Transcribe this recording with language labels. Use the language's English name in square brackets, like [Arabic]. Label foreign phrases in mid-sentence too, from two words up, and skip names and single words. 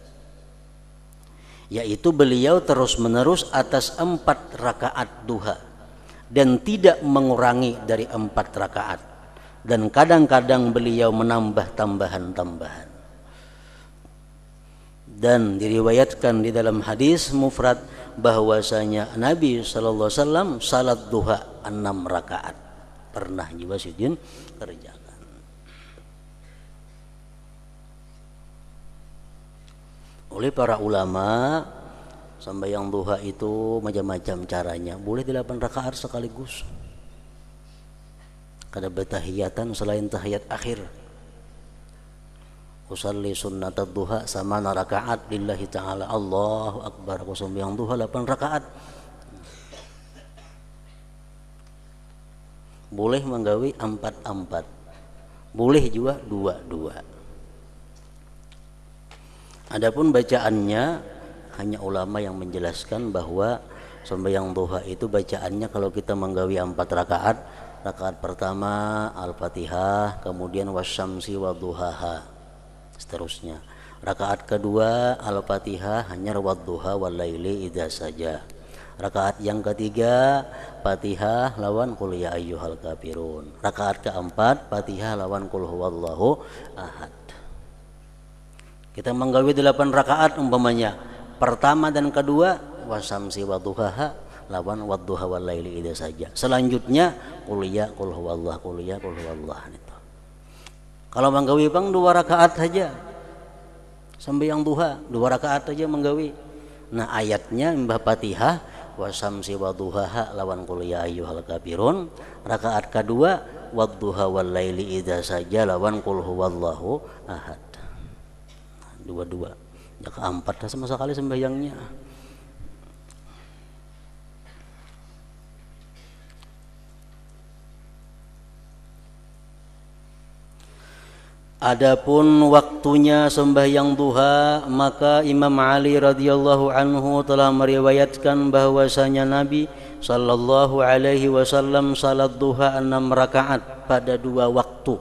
[Banjar] Yaitu beliau terus menerus atas 4 rakaat duha dan tidak mengurangi dari 4 rakaat, dan kadang-kadang beliau menambah tambahan-tambahan. Dan diriwayatkan di dalam hadis mufrad bahwasanya Nabi [Arabic] صلى الله عليه وسلم [Banjar] salat duha 6 rakaat pernah juga sidin kerjakan. Oleh para ulama, sembahyang duha itu macam-macam caranya. Boleh 8 rakaat sekaligus. Kada bertahiyatan selain tahiyat akhir. [Arabic] أصلي سنة الضحى ثماني ركعات لله تعالى. الله أكبر. [Banjar] Aku sembahyang duha 8 rakaat. Boleh menggawi 4-4. Boleh juga 2-2. Adapun bacaannya hanya ulama yang menjelaskan bahwa sembahyang duha itu bacaannya kalau kita menggawi 4 rakaat, rakaat pertama Al-Fatihah, kemudian [Arabic] والشمس وضحاها, [Banjar] seterusnya. Rakaat kedua Al-Fatihah hanya [Arabic] والضحى والليل إذا سجى. [Banjar] Rakaat yang ketiga Fatihah lawan [Arabic] قل يا أيها الكافرون. [Banjar] Rakaat keempat Fatihah lawan [Arabic] قل هو الله أحد. [Banjar] Kita menggawi 8 rakaat umpamanya. Pertama dan kedua [Arabic] والشمس وضحاها [Banjar] lawan [Arabic] والضحى والليل إذا سجى. Selanjutnya قل يا قل هو الله قل يا قل هو الله itu. [Banjar] Kalau menggawi bang 2 rakaat saja. Sembahyang duha 2 rakaat saja menggawi. Nah ayatnya mbah Fatihah [Arabic] والشمس وضحاها [Banjar] lawan [Arabic] قل يا أيها الكافرون. [Banjar] Rakaat kedua [Arabic] والضحى والليل إذا سجى [Banjar] lawan [Arabic] قل هو الله أحد. [Banjar] 2-2. Ya keempat sama sekali sembahyangnya. Adapun waktunya sembahyang duha, maka Imam Ali [Arabic] رضي الله عنه [Banjar] telah meriwayatkan bahwasanya Nabi [Arabic] صلى الله عليه وسلم [Banjar] salat duha 6 rakaat pada 2 waktu.